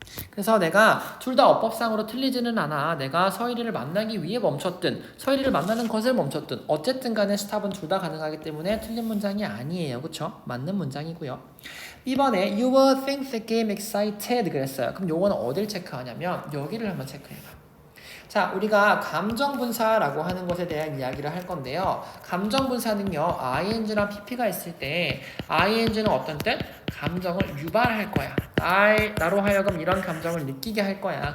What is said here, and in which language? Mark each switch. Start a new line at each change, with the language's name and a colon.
Korean: 그래서 내가 둘 다 어법상으로 틀리지는 않아. 내가 서일이를 만나기 위해 멈췄든 서일이를 만나는 것을 멈췄든 어쨌든 간에 스탑은 둘 다 가능하기 때문에 틀린 문장이 아니에요. 그쵸? 맞는 문장이고요. 이번에
English: You will think the game excited
Korean: 그랬어요. 그럼 요거는 어딜 체크하냐면 여기를 한번 체크해봐. 자, 우리가 감정분사라고 하는 것에 대한 이야기를 할 건데요. 감정분사는요, ing랑 pp가 있을 때 ing는 어떤 뜻? 감정을 유발할 거야. 나로 하여금 이런 감정을 느끼게 할 거야.